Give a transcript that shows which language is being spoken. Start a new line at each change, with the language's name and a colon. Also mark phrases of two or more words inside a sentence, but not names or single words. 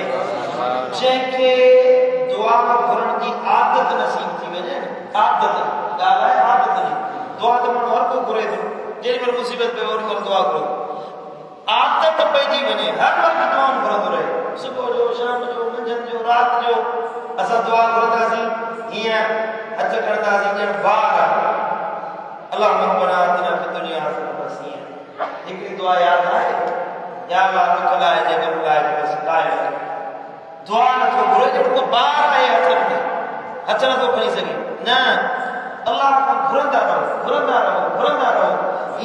Sindhi: जंहिंखे दुआ घुरण जी आदत नसीब थी वञे, आदत ॻाल्हि आहे आदत जी। दुआ त माण्हू हर को घुरे थो, जेॾी महिल मुसीबत पे ओॾी महिल दुआ करो, आदत पइजी वञे हर वक़्तु दुआ घुरंदो रहे। सुबुह जो, शाम जो, मंझंदि जो, राति जो असां दुआ घुरंदासीं, हीअं हथ खणंदासीं ॼण बाग आहे।
Arabic: الله ربنا آتنا في الدنيا حسنة.
Sindhi: हिकिड़ी दुआ यादि आहे, या अल्लाह दुख लाइ जगह लाइ बस लाइ दुआ नथो घुरे जो को बार आहे हथ में, हथ नथो खणी सघे, न अल्लाह खां घुरंदा रहो, घुरंदा रहो, घुरंदा रहो।